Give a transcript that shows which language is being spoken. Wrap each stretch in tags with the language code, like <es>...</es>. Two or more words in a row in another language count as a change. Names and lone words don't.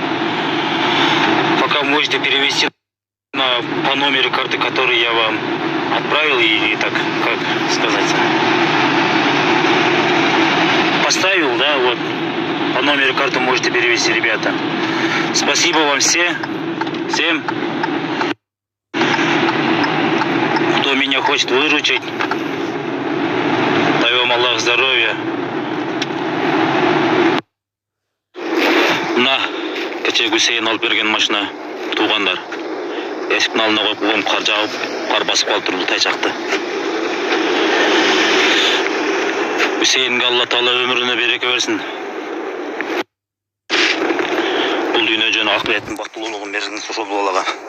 <ru>Пока можете перевести по номеру карты, который я вам отправил, или так, как сказать, поставил, да, вот, по номеру карты можете перевести, ребята. Спасибо вам всем, кто меня хочет выручить. Дай вам Аллах здоровья. На,</ru> <ky>кече Гусейн алып берген машина, туғандар. Эшиктин алдына коюп койгом, кар жаап, кар басып калып туруп тайчакты. Гусейнге Алла Таала өмүрүнө береке берсин. Бул дүйнө жөнү акыреттин бактылуулугун берсин ошол балага.</ky>